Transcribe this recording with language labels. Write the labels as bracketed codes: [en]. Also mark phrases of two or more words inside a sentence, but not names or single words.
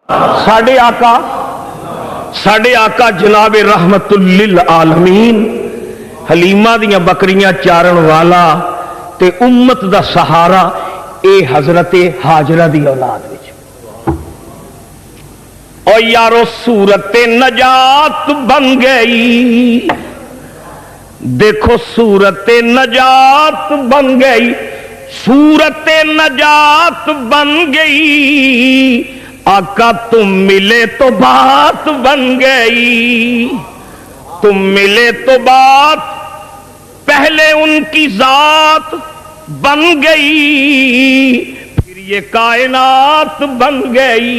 [pa] ساڈے آقا جناب [ar] رحمة للعالمين [pa] حلیمہ دیاں بکریاں چارن والا تے امت دا سہارا اے حضرت ہاجرہ دی اولاد وچ. [ur] او یارو صورت نجات بن گئی، دیکھو صورت نجات بن گئی، صورت نجات بن گئی. آقا تم ملے تو بات بن گئی، تم ملے تو بات، پہلے ان کی ذات بن گئی، پھر یہ کائنات بن گئی.